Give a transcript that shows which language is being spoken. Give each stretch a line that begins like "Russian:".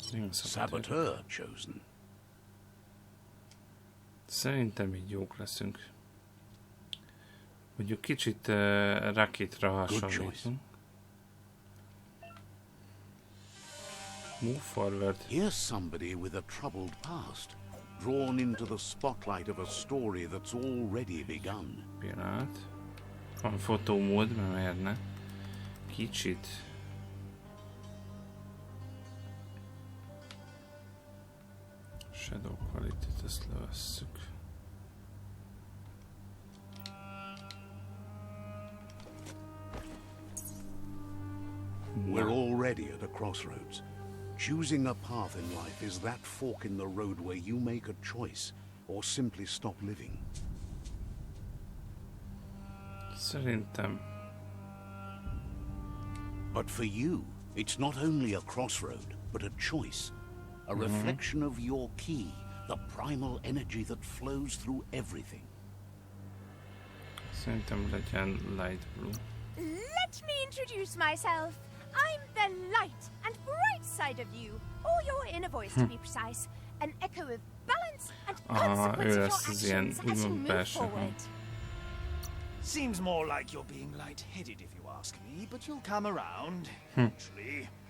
English: Saboteur chosen.
Hungarian: Szerintem így jók leszünk. Mondjuk kicsit rakétra hasonlítunk.
English: Move forward. Here's somebody with a troubled past, drawn into the spotlight of a story that's already begun.
Hungarian: Pillanat. Van fotómód, mert miért ne? Kicsit. Shadow quality-t ezt levesszük.
English: We're already at a crossroads. Choosing a path in life is that fork in the road where you make a choice or simply stop living.
Hungarian: Szerintem.
English: But for you, it's not only a crossroad, but a choice. A reflection of your key, the primal energy that flows through everything.
Hungarian: Szerintem legyen light blue.
English: Let me introduce myself. I'm the light and bright side of you, or your inner voice to be precise, an echo of balance and consequence of your actions as you move forward. Seems more like you're being light-headed if you ask me, but you'll come around, eventually.